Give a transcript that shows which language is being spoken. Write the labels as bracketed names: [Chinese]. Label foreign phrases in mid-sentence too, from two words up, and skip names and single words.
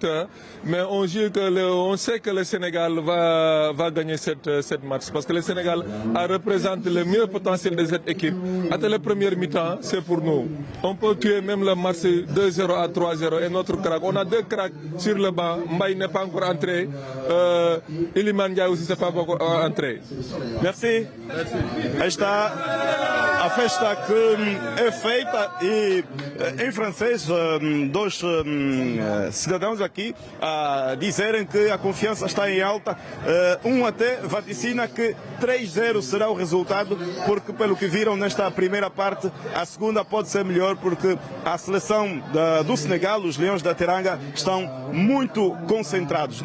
[French] Mais on sait que le Sénégal va gagner cette match parce que le Sénégal représente le meilleur potentiel de cette équipe. À la première mi-temps, c'est pour nous. On peut tuer même le match 2-0 à 3-0 et notre crack. On a deux cracks sur le banc. Mbaye n'est pas encore entré. Iliman Ndiaye aussi, c'est pas encore entré. Merci. [Portuguese] Aí está a festa que é feita e em francês dois cidadãos aqui a dizerem que a confiança está em alta. Um até vaticina que 3-0 será o resultado porque pelo que viram nesta primeira parte a segunda pode ser melhor porque a seleção do Senegal, os Leões da Teranga, estão muito concentrados.